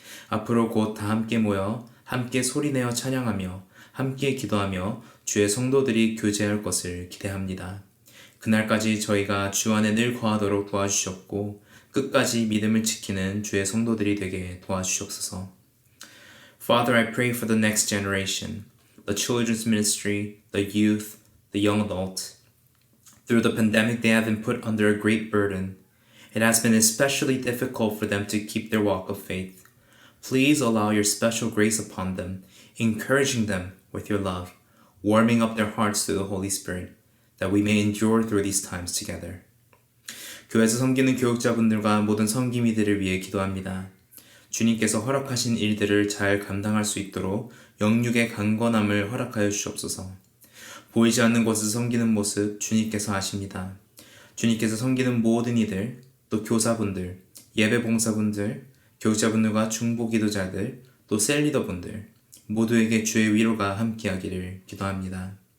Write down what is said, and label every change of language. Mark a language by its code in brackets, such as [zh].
[ko] 앞으로 곧 다 함께 모여 함께 소리내어 찬양하며 함께 기도하며 주의 성도들이 교제할 것을 기대합니다. 그날까지 저희가 주 안에 늘 거하도록 도와주셨고 끝까지 믿음을 지키는 주의 성도들이 되게 도와주시옵소서. [en] Father, I pray for the next generation, the children's ministry, the youth, the young adults. Through the pandemic, they have been put under a great burden. It has been especially difficult for them to keep their walk of faith. Please allow your special grace upon them, encouraging them with your love, warming up their hearts to the Holy Spirit, that we may endure through these times together. [ko] 교회에서 섬기는 교육자분들과 모든 섬김이들을 위해 기도합니다. 주님께서 허락하신 일들을 잘 감당할 수 있도록 영육의 강건함을 허락하여 주시옵소서. 보이지 않는 곳에서 섬기는 모습 주님께서 아십니다. 주님께서 섬기는 모든 이들, 또 교사분들, 예배봉사분들, 교육자분들과 중보기도자들, 또 셀리더분들 모두에게 주의 위로가 함께하기를 기도합니다.